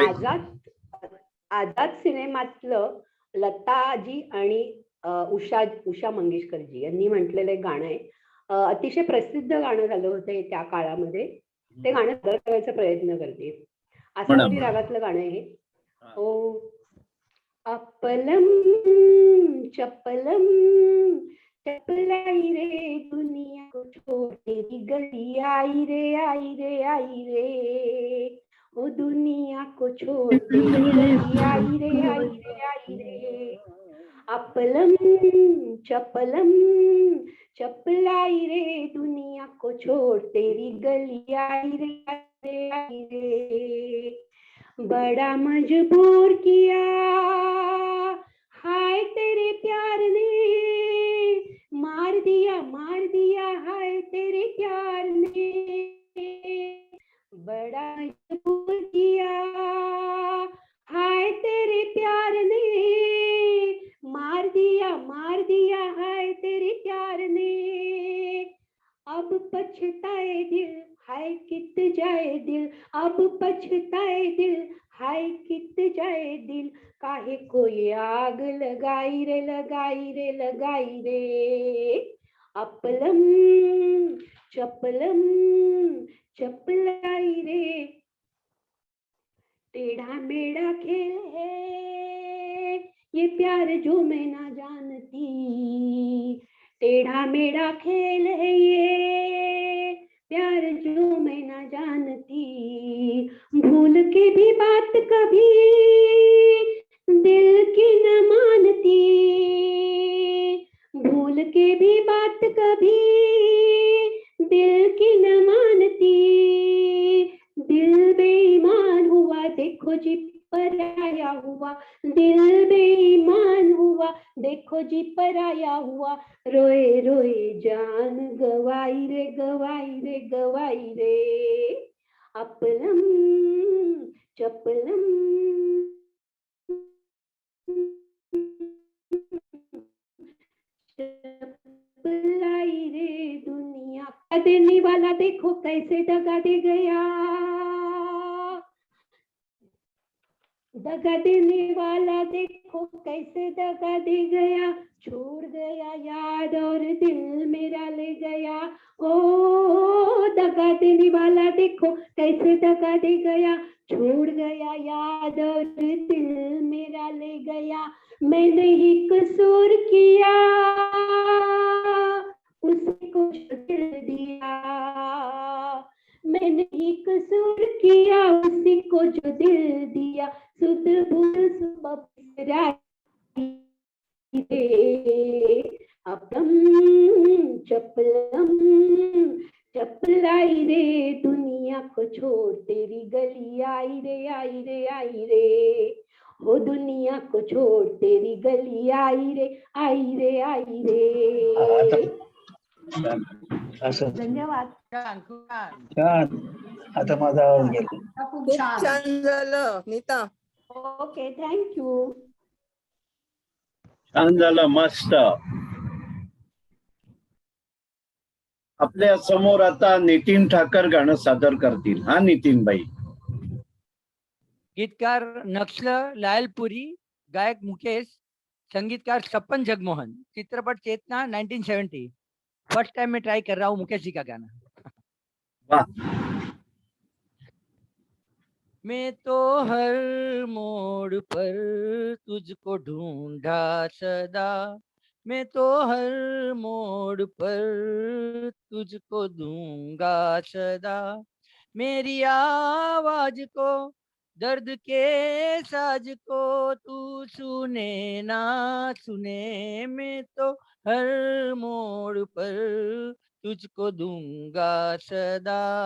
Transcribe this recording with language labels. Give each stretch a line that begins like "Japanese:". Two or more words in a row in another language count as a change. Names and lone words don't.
Marathi: आझाद सिनेमातलं लताजी आणि उषा मंगेशकरजी यांनी म्हटलेलं एक गाणं आहे. अतिशय प्रसिद्ध गाणं झालं होतं हे त्या काळामध्ये. ते गाणं सादर करायचा प्रयत्न करते. आसावरी रागातलं गाणं आहे.
Hindi: ओ अपलम चपलम चपलाई रे दुनिया को छोड़ तेरी गली आई रे आई रे आई रे, ओ दुनिया को छोड़ तेरी गली आई रे आई रे आई रे, अपलम चपलम चपलाई रे दुनिया को छोड़ तेरी गली आई रे आई रे, बड़ा मजबूर किया हाय तेरे प्यार ने, मार दिया हाय तेरे प्यार ने, बड़ा मजबूर किया हाय तेरे प्यार ने, मार दिया हाय तेरे प्यार ने, अब पछताए दिल हाय कित जाए दिल, अब पछताए दिल हाय कित जाए दिल, काहे कोई आग लगाई रे लगाई रे लगाई रे, अपलम चपलम चपलाई रे, टेढ़ा मेढ़ा खेल है ये प्यार जो मैं ना जानती, टेढ़ा मेढ़ा खेल है ये प्यार जो मैं ना जानती, भूल के भी बात कभी दिल की न मानती, भूल के भी बात कभी दिल की न मानती, दिल बेईमान हुआ देखो जी पराया हुआ, दिल बेईमान हुआ देखो जी पराया हुआ, रोए रोए जान गवाई रे गवाई रे गवाई रे, अपलम चपलम चपलाई रे दुनिया, देने वाला देखो कैसे दगा दे गया, दगा देने वाला देखो कैसे दगा दे गया, छोड़ गया याद और दिल मेरा ले गया, ओ दगा देने वाला देखो कैसे दगा दे गया, छोड़ गया याद और दिल मेरा ले गया, मैंने ही कसूर किया उसी को जो दिल दिया, मैंने ही कसूर किया उसी को जो दिल दिया, सुध बुध सुबह अपलम चपलम चपलाई रे दुनिया को छोड़ तेरी गली आई रे आई रे आई रे, वो दुनिया को छोड़ तेरी गली आई रे आई रे आई रे,
Marathi: असं धन्यवाद. छान खूप छान छान. आता माझा आवाज गेला. खूप खूप छान छान झालं नीता.
English: Okay thank you.
Marathi: छान झालं, मस्त. आपल्या समोर आता नितीन ठाकर गाणं सादर करतील. हा नितीन भाई. गीतकार नक्सल लायलपुरी, गायक मुकेश, संगीतकार छप्पन जगमोहन, चित्रपट चेतना 1970.
English: First time
Hindi: मैं ट्राई कर रहा हूँ मुकेश जी का गाना. वाह. मैं तो हर मोड़ पर तुझको ढूंढा सदा, मैं तो हर मोड़ पर तुझको दूंगा सदा, मेरी आवाज को दर्द के साज को तू सुने ना सुने, मैं तो हर मोड़ पर तुझको दूंगा सदा,